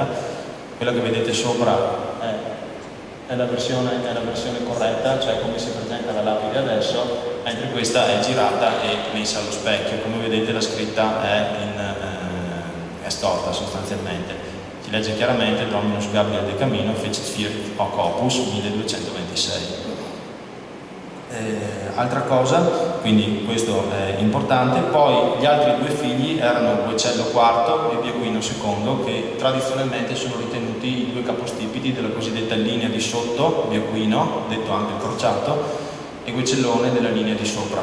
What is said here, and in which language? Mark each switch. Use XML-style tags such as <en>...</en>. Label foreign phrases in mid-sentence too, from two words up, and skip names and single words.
<it>Quella che vedete sopra è la versione corretta, cioè come si presenta la lapide adesso, mentre questa è girata e messa allo specchio. Come vedete la scritta è storta sostanzialmente. Si legge chiaramente</it> <la>Dominus Gabriel de Camino fecit fiat hoc opus</la> <it>1226. Altra cosa, quindi questo è importante. Poi gli altri due figli erano Guecello IV e Biaquino II, che tradizionalmente sono ritenuti i due capostipiti della cosiddetta linea di sotto, Biaquino, detto anche il crociato, e Guecellone della linea di sopra.</it>